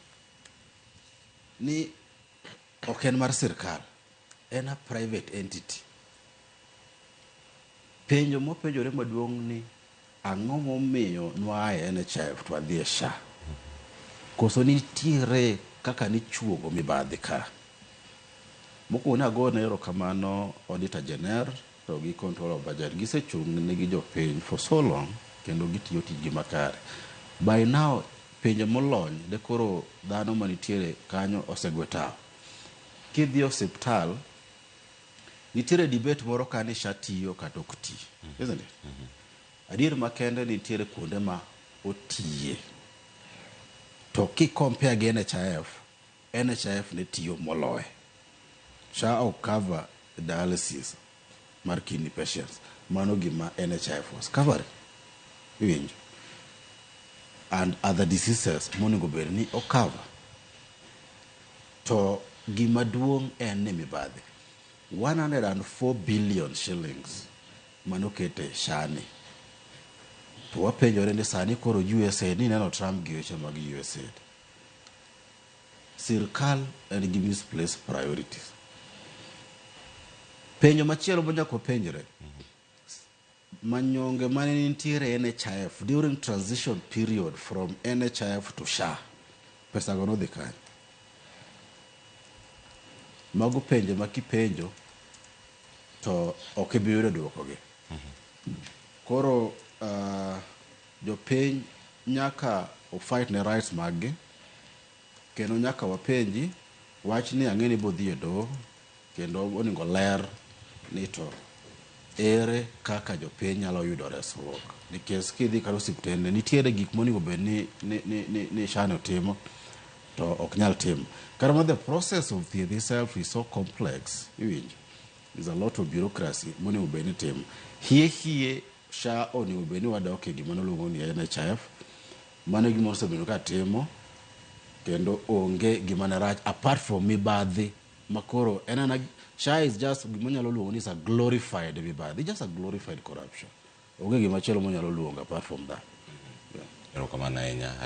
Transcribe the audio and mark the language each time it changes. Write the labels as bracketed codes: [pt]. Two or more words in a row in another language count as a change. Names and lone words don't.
[luo] ni ok en mar sirkal en [en] a private entity [luo] penjo mopenjore maduong' ni ang'o momiyo nwae NHIF to adhi e SHA koso nitiere kaka nichuogo mibadhi ka mokwongo ne ago ne erokamano [en] auditor general [luo] to gi [en] control of budget [luo] gisechung' ne gi jopiny [en] for so long [luo] kendo gitiyo tijgi makare [en] by now [luo] pinje molony de koro dhano manitiere kanyo osegwetao kidhi osiptal nitiere debate moro kani SHA tiyo kata ok ti [en] isn't it [luo] adier makende nitiere kuonde ma otiye to compare gi NHIF ne tiyo moloye SHA ok cover dialysis mar kidney patients mano gima NHIF [en] was covering [luo] winjo [en] and other diseases [luo] monego bed ni cover to gima duong' en ni mibadhi 104 billion shillings manokete SHA ni to wapenjore ni sani koro USA ni neno Trump gi weche mag USA sirkal en gi [en] misplaced priorities [luo] penjo machielo manyako penjore manyonge mane nitiere NHIF [en] during transition period from NHIF to SHA [luo] pesa go nodhi kanyo mago penjo makipenjo to ok ibiyudo duoko gi koro jopiny nyaka o fight ne rights maggi kendo nyaka wapenji wach ni ang'eni bodhi e doho kendo oningo ler ni to ere kaka jopiny nyalo yudo resruok nikech kidhi kar osiptende nitiere gik monego bed ni SHA timo to ok nyal timo kata [en] the process of the itself is so complex [luo] iwinjo [en] there's a lot of bureaucracy [luo] monego bed ni timo hie SHA onego bed ni wadok e gima noluongo ni NHIF mano gima osebedo ka timo kendo onge gima ne rach [en] apart from [luo] mibadhi makoro enana SHA [en] is just [luo] gima nyalo luongo ni [en] is a glorified [luo] mibadhi [en] just a glorified corruption [luo] onge gima chelo monyalo luongo [en] apart from that [luo] erokamano ahinya